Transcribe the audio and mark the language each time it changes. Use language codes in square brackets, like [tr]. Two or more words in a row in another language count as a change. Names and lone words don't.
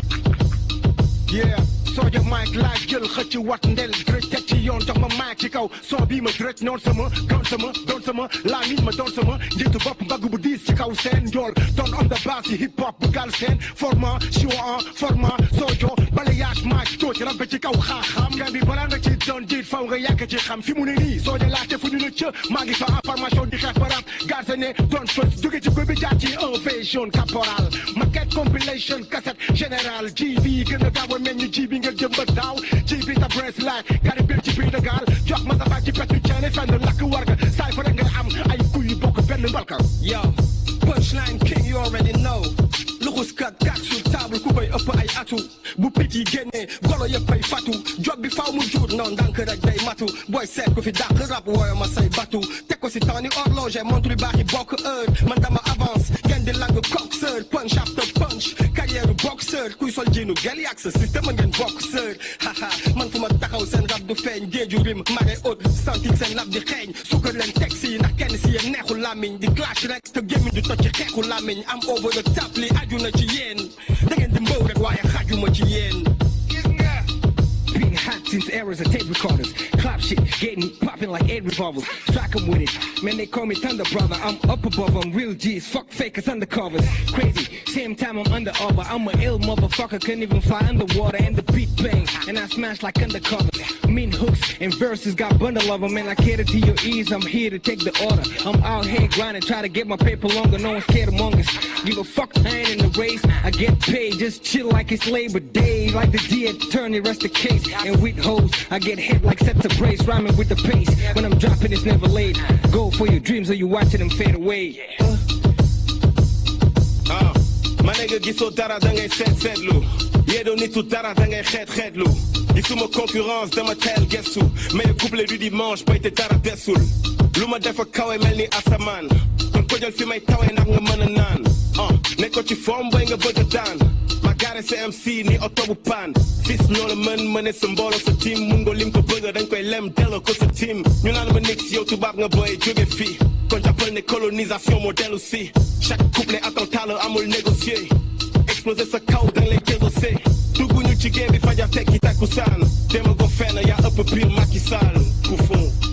[wo] yeah Soja mic laaj jël xëcc wat ndel grëj teg ci yoon jox ma mic ci kaw son bii ma grëj noon sama doon sama laa nit ma doon sama njiitu bopp mbagg bu diis ci kaw seen njool doon [en] on the bass [wo] yi hip hop bu gal seen format show [fr] en format [wo] sojo bale yaag mic too ci rabbe ci kaw xaaxaam nga bi balaa nga ci doon diit faw nga yàgg ci xam fi mu ne nii Soja laajte fu ñu ne cë maa ngi fa information di xeex ba rap garde ne doon fës jóge ci ko bi jaar ci invasion caporal maquette compilation cassette général ji bi gën a gaaw a meññ ji bi nga jëm ba daaw ji bi ta press laay gari bir ci biir de gaal jox ma sa baay ci petu ceene fenn lakk warga saay fa rek nga am ay kuy yu bokk benn mbalka [en] yo punchline king you already know [wo] luxuskat kak [fr] sur table [wo] ku koy ëpp ay atu bu picc yi génnee golo yëpp ay fatu job bi faw mu jur noonu ndànk rek day matu booy seet ku fi dàq rap wooyo ma say batu teg ko si temps ni horloge montre baax yi bokk heure man dama avance ngeen di lang coxeur [en] punch after punch [fr] carrière boxeur [wo] kuy sol jiinu gel yak sa système ngeen boxeur haha man fu ma taxaw seen rap du feeñ géeju rim mare haute santik seen lab di xeeñ sukkar leen texte yi ndax kenn si yéen neexu lamiñ di clash rek te gémmiñ du toj ci xeexu lamiñ am [en] over the top [wo] li aju na ci yéen da ngeen di mbaw rek waaye xajuma ci yéen [en] being hot since eras of tape recorders. Clap shit, getting popping like 8 revolvers. Strike 'em with it. Man, they call me Thunder Brother. I'm up above them, real G's. Fuck fakers, undercovers. Crazy, same time I'm under over. I'm a ill motherfucker, couldn't even fly underwater. And the beat bang, and I smash like undercovers. Mean hooks and verses, got bundle of them. And I cater to your ease, I'm here to take the order. I'm out here grinding, try to get my paper longer. No one's scared among us. Give a fuck, I ain't in the race. I get paid, just chill like it's Labor Day. Like the D attorney, rest the case. And with hoes, I get hit like sets of brace, rhyming with the pace. When I'm dropping, it's never late. Go for your dreams or you watching them fade away. Ma nigga [wo] gisoo dara da ngay seetlu yeedoo nitu dara da ngay xeetlu gisuma concurrence dama teel gestu [fr] mais le couplet du dimanche [wo] bay te dara desul lu ma defa kawe mel ni asamaan kon ko jël fi may tawee ndax nga mën a naan ne ko ci forme bay nga bëgg a daan ma gaare CMC ni oto bu paan fis noo la mën sa mbooloo sa team mun nga lim ko bëgg dañ koy lem delloo ko sa team ñu naan ma nix yow tubaab nga boy jóge fii kon jàppal ne colonisation moo dellu si chaque couplet attentat la amul négocier exploser sa kaw dang lay jëlosé dugguñu ci game bi fajar tekki takkusaan dema go fenn yaa ëpp pire Macky Sall ku fond